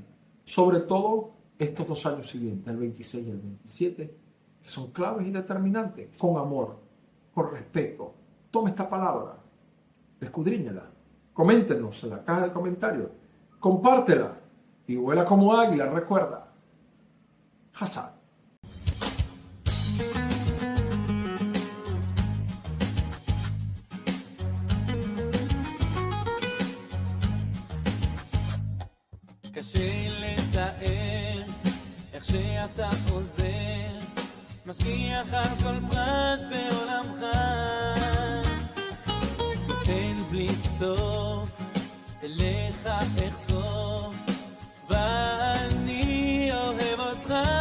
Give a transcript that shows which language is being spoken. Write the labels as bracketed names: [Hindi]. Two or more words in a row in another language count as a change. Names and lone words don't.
[Spanish] Sobre todo estos 2 años siguientes, el 26 y el 27, que son claves y determinantes, con amor, con respeto. Toma esta palabra, escudriñala, coméntenos en la caja de comentarios, compártela y vuela como águila, recuerda. Hassan. [Hebrew] קשה לתאר איך שאתה עוזר, משגיח על כל פרט בעולמך, נותן בלי סוף, אליך אחשוף, ואני אוהב אותך.